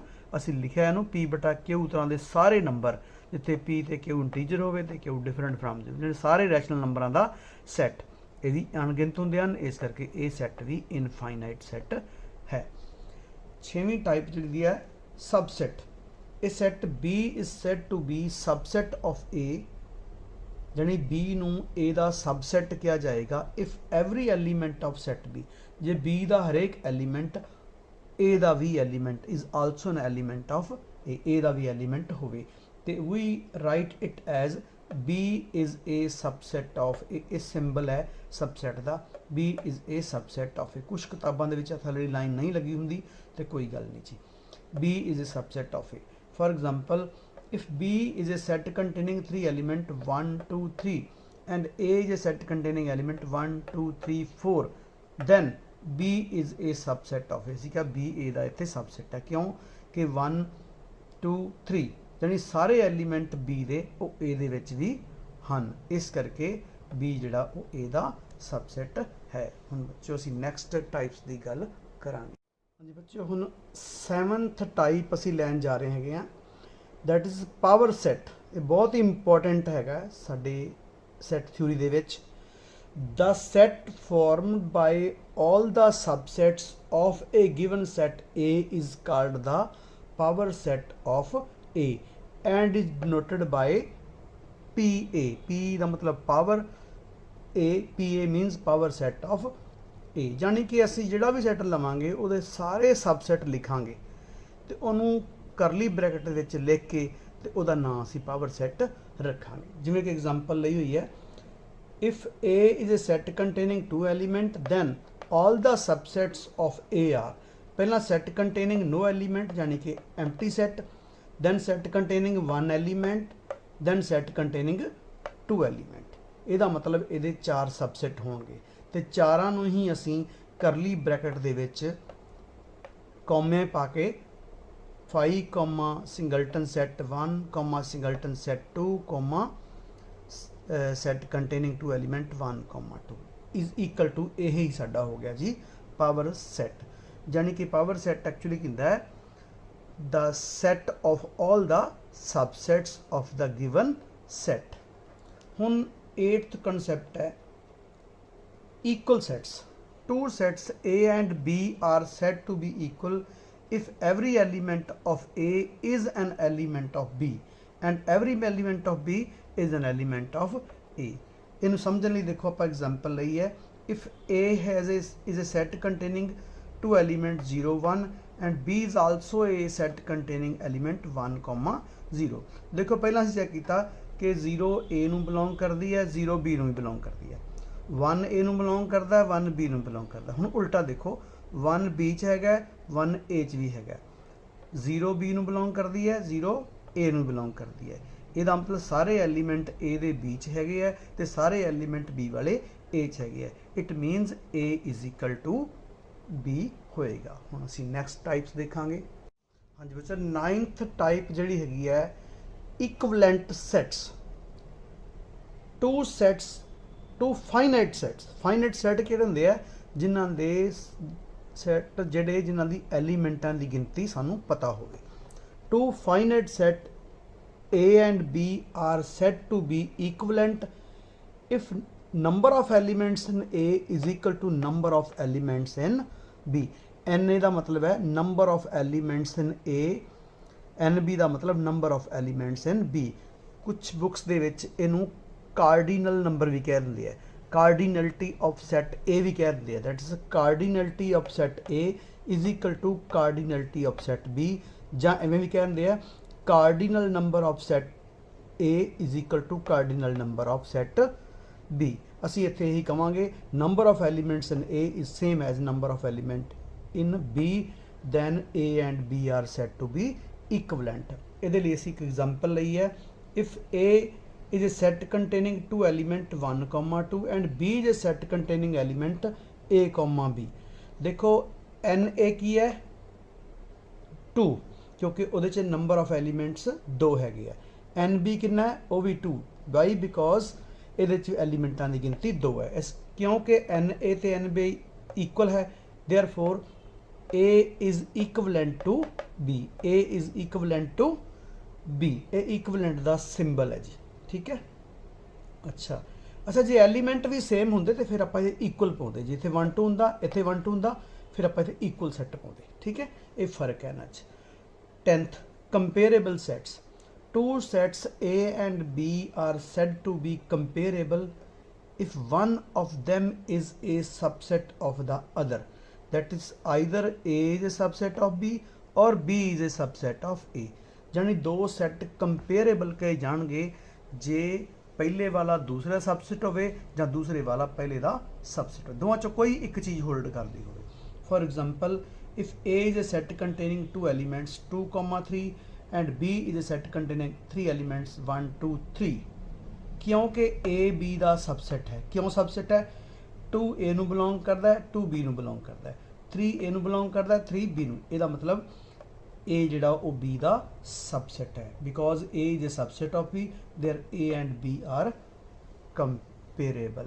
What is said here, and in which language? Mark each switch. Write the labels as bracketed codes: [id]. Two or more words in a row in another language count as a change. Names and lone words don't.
[pa] ਅਸੀਂ ਲਿਖਿਆ ਇਹਨੂੰ P/Q ਤਰ੍ਹਾਂ ਦੇ ਸਾਰੇ ਨੰਬਰ, ਜਿੱਥੇ P ਤੇ Q ਇੰਟੀਜਰ ਹੋਵੇ ਤੇ Q [en] different from [pa] ਦੇ ਜਿਹੜੇ ਸਾਰੇ ਰੈਸ਼ਨਲ ਨੰਬਰਾਂ ਦਾ ਸੈੱਟ ਇਹਦੀ ਅਣਗਿਣਤ ਹੁੰਦੇ ਹਨ, ਇਸ ਕਰਕੇ ਇਹ ਸੈੱਟ ਵੀ [en] infinite set [pa] ਹੈ। ਛੇਵੀਂ ਟਾਈਪ ਜਿਹੜੀ ਹੈ ਸਬਸੈਟ। [en] ਇਹ ਸੈੱਟ B is said to be subset of A, [pa] ਜਾਣੀ B ਨੂੰ A ਦਾ ਸਬਸੈਟ ਕਿਹਾ ਜਾਏਗਾ [en] if every element of set B, [pa] ਜੇ B ਦਾ ਹਰੇਕ ਐਲੀਮੈਂਟ A ਦਾ ਵੀ ਐਲੀਮੈਂਟ [en] is also an element of A [pa] ਦਾ ਵੀ ਐਲੀਮੈਂਟ ਹੋਵੇ। [en] ਤੇ we write it as B is a subset of A। [pa] ਇਹ ਸਿੰਬਲ ਹੈ ਸਬਸੈਟ ਦਾ, [en] B is a subset of A। [pa] ਕੁਝ ਕਿਤਾਬਾਂ ਦੇ ਵਿੱਚ ਥੱਲੇ ਲਾਈਨ ਨਹੀਂ ਲੱਗੀ ਹੁੰਦੀ ਤੇ ਕੋਈ ਗੱਲ ਨਹੀਂ ਜੀ। [en] B is a subset of A। For example, if B is a set containing 3 element 1 2 3 and A is a set containing element 1 2 3 4, then B is a subset of A। [pa] ਅਸੀਂ ਕਿਹਾ B A ਦਾ ਇੱਥੇ ਸਬਸੈਟ ਹੈ, ਕਿਉਂ ਕਿ 1 2 3 ਜਾਨੀ ਸਾਰੇ ਐਲੀਮੈਂਟ B ਦੇ ਉਹ A ਦੇ ਵਿੱਚ ਵੀ ਹਨ, ਇਸ ਕਰਕੇ B ਜਿਹੜਾ ਉਹ A ਦਾ ਸਬਸੈਟ ਹੈ। ਹੁਣ ਬੱਚਿਓ ਅਸੀਂ [en] next types [pa] ਦੀ ਗੱਲ ਕਰਾਂਗੇ। ਹਾਂਜੀ ਬੱਚਿਓ, ਹੁਣ 7th ਟਾਈਪ ਅਸੀਂ ਲੈਣ ਜਾ ਰਹੇ ਹੈਗੇ ਆ, [en] that is power set. [pa] ਇਹ ਬਹੁਤ ਹੀ ਇੰਪੋਰਟੈਂਟ ਹੈਗਾ ਸਾਡੇ [en] set theory [pa] ਦੇ ਵਿੱਚ। [en] The set formed by all the subsets of a given set A is called the power set of A and is denoted by PA। P [pa] ਦਾ ਮਤਲਬ [en] power, A PA means power set of A। [pa] ਜਾਨੀ ਕਿ ਅਸੀਂ ਜਿਹੜਾ ਵੀ ਸੈੱਟ ਲਵਾਂਗੇ ਉਹਦੇ ਸਾਰੇ ਸਬਸੈਟ ਲਿਖਾਂਗੇ ਤੇ ਉਹਨੂੰ [en] curly bracket [pa] ਵਿੱਚ ਲਿਖ ਕੇ ਤੇ ਉਹਦਾ ਨਾਮ ਅਸੀਂ [en] power set [pa] ਰੱਖਾਂਗੇ। ਜਿਵੇਂ ਕਿ ਐਗਜ਼ਾਮਪਲ ਲਈ ਹੋਈ ਹੈ, [en] if A is a set containing 2 element then all the subsets of A are। ਪਹਿਲਾਂ set containing no element [pa] ਜਾਨੀ ਕਿ [en] empty set, then set containing 1 element, then set containing 2 element। [pa] ਇਹਦਾ ਮਤਲਬ ਇਹਦੇ 4 ਸਬਸੈਟ ਹੋਣਗੇ ਤੇ ਚਾਰਾਂ ਨੂੰ ਹੀ ਅਸੀਂ [en] curly bracket [pa] ਦੇ ਵਿੱਚ ਕੌਮੇ ਪਾ ਕੇ 5, [en] singleton set [pa] 1, [en] singleton set [pa] 2, [en] set containing 2 element 1, 2 is equal to [pa] ਇਹੀ ਸਾਡਾ ਹੋ ਗਿਆ ਜੀ [en] power set. [pa] ਜਾਨੀ ਕਿ [en] power set actually [pa] ਹੁੰਦਾ ਹੈ [en] the set of all the subsets of the given set। ਹੁਣ 8th concept ਹੈ equal sets। Two sets A and B are said to be equal if every element of A is an element of B and every element of B is an element of A। [pa] ਇਹਨੂੰ ਸਮਝਣ ਲਈ ਦੇਖੋ ਆਪਾਂ ਐਗਜ਼ਾਮਪਲ ਲਈ ਹੈ, [en] if A is a set containing 2 elements 0 1 and B is also a set containing element 1, 0। [pa] ਦੇਖੋ ਪਹਿਲਾਂ ਅਸੀਂ ਚੈੱਕ ਕੀਤਾ ਕਿ 0 A ਨੂੰ ਬਿਲੋਂਗ ਕਰਦੀ ਹੈ, 0 B ਨੂੰ ਵੀ ਬਿਲੋਂਗ ਕਰਦੀ ਹੈ, 1 A ਨੂੰ ਬਿਲੋਂਗ ਕਰਦਾ, 1 B ਨੂੰ ਬਿਲੋਂਗ ਕਰਦਾ। ਹੁਣ ਉਲਟਾ ਦੇਖੋ 1 B 'ਚ ਹੈਗਾ, 1 A 'ਚ ਵੀ ਹੈਗਾ, 0 B ਨੂੰ ਬਿਲੋਂਗ ਕਰਦੀ ਹੈ, 0 A ਨੂੰ ਬਿਲੋਂਗ ਕਰਦੀ ਹੈ। ਇਹਦਾ ਮਤਲਬ ਸਾਰੇ ਐਲੀਮੈਂਟ A ਦੇ B 'ਚ ਹੈਗੇ ਆ ਤੇ ਸਾਰੇ ਐਲੀਮੈਂਟ B ਵਾਲੇ A 'ਚ ਹੈਗੇ ਆ। [en] it means A is equal to B ਹੋਏਗਾ। [pa] ਹੁਣ ਅਸੀਂ [en] next types [pa] ਦੇਖਾਂਗੇ। ਹਾਂਜੀ ਬੱਚਾ, 9th ਟਾਈਪ ਜਿਹੜੀ ਹੈਗੀ ਹੈ [en] equivalent sets. two finite sets. finite set [pa] ਕਿਹੜੇ ਹੁੰਦੇ ਆ? ਜਿਨ੍ਹਾਂ ਦੇ ਸੈਟ ਜਿਨ੍ਹਾਂ ਦੀ ਐਲੀਮੈਂਟਾਂ ਦੀ ਗਿਣਤੀ ਸਾਨੂੰ ਪਤਾ ਹੋਵੇ। [en] two finite set A and B are said to be equivalent if number of elements in A is equal to number of elements in B। N [pa] ਦਾ ਮਤਲਬ ਹੈ [en] number of elements in A, NB [pa] ਦਾ ਮਤਲਬ [en] number of elements in B। [pa] ਕੁਝ ਬੁੱਕਸ ਦੇ ਵਿੱਚ ਇਹਨੂੰ [en] cardinal number [pa] ਵੀ ਕਹਿ ਦਿੰਦੇ ਆ। [en] cardinality of set A [pa] ਵੀ ਕਹਿ ਦਿੰਦੇ [en] that is cardinality of set A is equal to cardinality of set B, [pa] ਜਾਂ ਇਵੇਂ ਵੀ ਕਹਿ ਦਿੰਦੇ ਆ [en] cardinal number of set A is equal to cardinal number of set B. [pa] ਅਸੀਂ ਇੱਥੇ ਇਹੀ ਕਵਾਂਗੇ [en] number of elements in A is same as number of element in B, then A and B are said to be equivalent। [pa] ਇਹਦੇ ਲਈ ਅਸੀਂ ਇੱਕ ਐਗਜ਼ਾਮਪਲ ਲਈ ਹੈ, [en] if A is a set containing two element 1, 2 and B is a set containing element A, B। [pa] ਦੇਖੋ NA ਕੀ ਹੈ 2, ਕਿਉਂਕਿ ਉਹਦੇ 'ਚ [en] number of elements [pa] 2 ਹੈਗੇ ਆ। NB ਕਿੰਨਾ ਹੈ, ਉਹ ਵੀ 2, [en] why because [pa] ਇਹਦੇ 'ਚ ਐਲੀਮੈਂਟਾਂ ਦੀ ਗਿਣਤੀ 2 ਹੈ। ਇਸ ਕਿਉਂਕਿ NA ਤੇ NB ਇਕੁਅਲ ਹੈ, [en] therefore A is equivalent to B, A is equivalent to B। [pa] ਇਹ equivalent ਦਾ ਸਿੰਬਲ ਹੈ ਜੀ, ਠੀਕ ਹੈ। ਅੱਛਾ ਜੇ ਐਲੀਮੈਂਟ ਵੀ ਸੇਮ ਹੁੰਦੇ ਤੇ ਫਿਰ ਆਪਾਂ ਇਹ ਇਕੁਅਲ ਪਾਉਂਦੇ, ਜੇ ਇੱਥੇ 1 2 ਹੁੰਦਾ ਇੱਥੇ 1 2 ਹੁੰਦਾ, ਫਿਰ ਆਪਾਂ ਇੱਥੇ [en] equal set [pa] ਪਾਉਂਦੇ, ਠੀਕ ਹੈ। ਇਹ ਫਰਕ ਹੈ ਇਹਨਾਂ 'ਚ। [en] 10th comparable sets, two sets A and B are said to be comparable if one of them is a subset of the other, that is either A is a subset of B or B is a subset of A। [pa] ਯਾਨੀ ਦੋ ਸੈੱਟ ਕੰਪੇਰੇਬਲ ਕਹੇ ਜਾਣਗੇ ਜੇ ਪਹਿਲੇ ਵਾਲਾ ਦੂਸਰਾ ਸਬਸੈੱਟ ਹੋਵੇ ਜਾਂ ਦੂਸਰੇ ਵਾਲਾ ਪਹਿਲੇ ਦਾ ਸਬਸੈੱਟ ਹੋ, ਦੋਵਾਂ 'ਚੋਂ ਕੋਈ ਇੱਕ ਚੀਜ਼ ਹੋਲਡ ਕਰਦੀ ਹੋਵੇ। [en] for example if A is a set containing two elements 2, 3 and B is a set containing three elements 1, 2, 3, [pa] ਕਿਉਂਕਿ A B ਦਾ ਸਬਸੈੱਟ ਹੈ। ਕਿਉਂ ਸਬਸੈੱਟ ਹੈ? 2 A ਨੂੰ ਬਿਲੋਂਗ ਕਰਦਾ ਹੈ, 2 B ਨੂੰ ਬਿਲੋਂਗ ਕਰਦਾ ਹੈ, 3 A ਨੂੰ ਬਿਲੋਂਗ ਕਰਦਾ ਹੈ, 3 B ਨੂੰ। ਇਹਦਾ ਮਤਲਬ A ਜਿਹੜਾ ਉਹ B ਦਾ ਸਬਸੈੱਟ ਹੈ, [en] because A is a subset of B, there A and B are comparable।